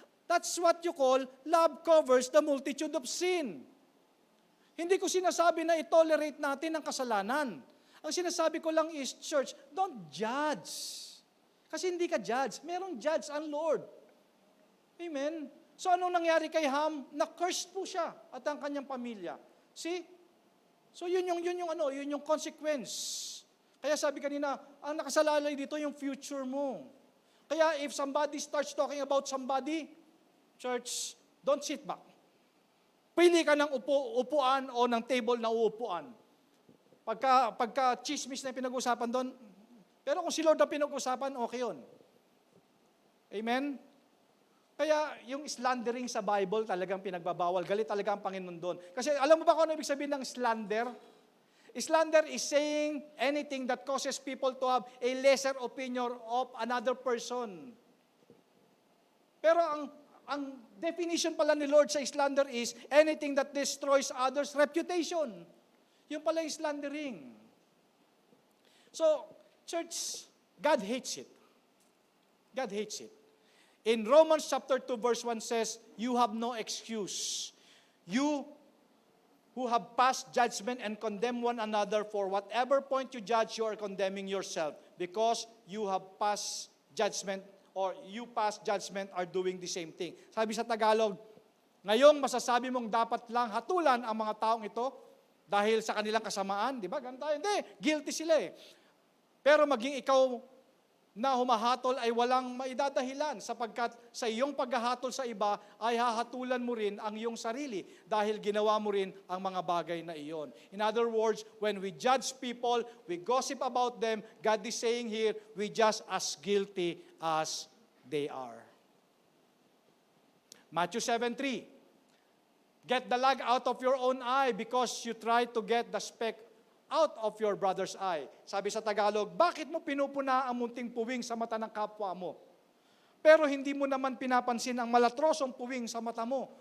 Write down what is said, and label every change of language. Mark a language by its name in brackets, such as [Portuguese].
[English] That's what you call love covers the multitude of sin. [Filipino] Hindi ko sinasabi na i-tolerate natin ang kasalanan. Ang sinasabi ko lang is, church, [English] don't judge. [Filipino] Kasi hindi ka judge. Merong judge ang Lord. Amen? So anong nangyari kay Ham? Na-cursed po siya at ang kanyang pamilya. [English] See? [Filipino] So yun yung consequence. Kaya sabi kanina, ang nakasalalay dito yung future mo. [English] Kaya if somebody starts talking about somebody, church, don't sit back. [Filipino] Pili ka ng upuan o ng table na uupuan. Pagka chismis na yung pinag-usapan doon, pero kung si Lord ang pinag-usapan, okay yun. Amen? Kaya yung slandering sa Bible talagang pinagbabawal. Galit talaga ang Panginoon doon. Kasi alam mo ba kung ano ibig sabihin ng slander? [English] Slander is saying anything that causes people to have a lesser opinion of another person. Pero ang definition pala ni Lord sa slander is anything that destroys others' reputation. [Filipino] Yung pala yung slandering. [English] So, church, God hates it. God hates it. In Romans chapter 2 verse 1 says, you have no excuse. You who have passed judgment and condemn one another, for whatever point you judge, you are condemning yourself because you have passed judgment or you pass judgment are doing the same thing. [Filipino] Sabi sa Tagalog, ngayong masasabi mong dapat lang hatulan ang mga taong ito dahil sa kanilang kasamaan, di ba? Ganun tayo. Hindi, guilty sila eh. Pero maging ikaw na humahatol ay walang maidadahilan sapagkat sa iyong paghahatol sa iba ay hahatulan mo rin ang iyong sarili dahil ginawa mo rin ang mga bagay na iyon. [English] In other words, when we judge people, we gossip about them, God is saying here, we just as guilty as they are. Matthew 7:3, get the log out of your own eye because you try to get the speck out of your brother's eye. [Filipino] Sabi sa Tagalog, bakit mo pinupuna ang munting puwing sa mata ng kapwa mo? Pero hindi mo naman pinapansin ang malatrosong puwing sa mata mo.